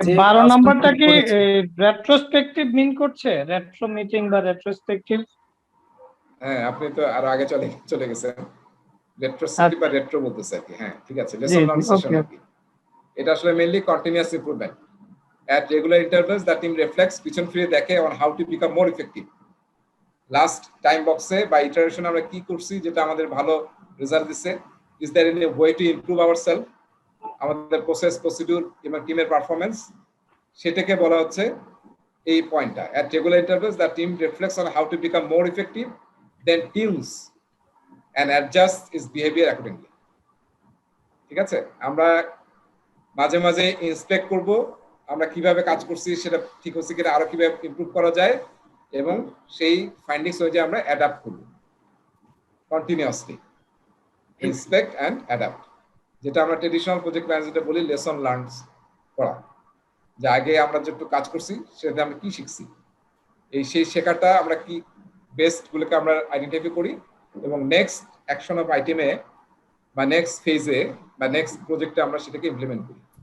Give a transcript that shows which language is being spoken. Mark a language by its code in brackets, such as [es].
[bn] 12 নাম্বারটা কি রেট্রোস্পেক্টিভ মিন করছে, রেট্রো মিটিং বা রেট্রোস্পেক্টিভ? হ্যাঁ, আপনি তো আরো আগে চলে গেছেন, রেট্রোস্পেক্টিভ বা রেট্রো বলতেছে আর কি। হ্যাঁ, ঠিক আছে, লেসন লার্ন সেশন আর কি। এটা আসলে mainly continuous improvement. [en] At regular intervals, the team reflects [bn] পিছন ফিরে দেখে [en] on how to become more effective. [bn] Last time বক্সে বা ইটারেশন আমরা কি করছি যেটা আমাদের ভালো রেজাল্ট দিচ্ছে, [en] is there any way to improve ourselves, [bn] আমাদের প্রসেস, প্রসিডিউর এবং টিমের পারফরমেন্স, সেটাকে বলা হচ্ছে এই পয়েন্টটা। [en] At regular intervals, the team reflects on how to become more effective, then tunes and adjusts its behavior accordingly. [bn] ঠিক আছে, আমরা মাঝে মাঝে ইন্সপেক্ট করব আমরা কিভাবে কাজ করছি, সেটা ঠিক হচ্ছে কিনা, আরো কিভাবে ইমপ্রুভ করা যায়, এবং সেই ফাইন্ডিংস অনুযায়ী আমরা অ্যাডাপ্ট করব। [en] continuously inspect and adapt, [bn] যেটা আমরা ট্রেডিশনাল প্রজেক্ট ম্যানেজমেন্টে বলি লেসন লার্নস করা, যে আগে আমরা যেটুকু কাজ করছি সেটাতে আমরা কি শিখছি, সেই শেখাটা আমরা কি বেস্ট গুলোকে আমরা আইডেন্টিফাই করি এবং নেক্সট অ্যাকশন অফ আইটেমে বা নেক্সট ফেজে বা নেক্সট প্রজেক্টে আমরা সেটাকে ইমপ্লিমেন্ট করি।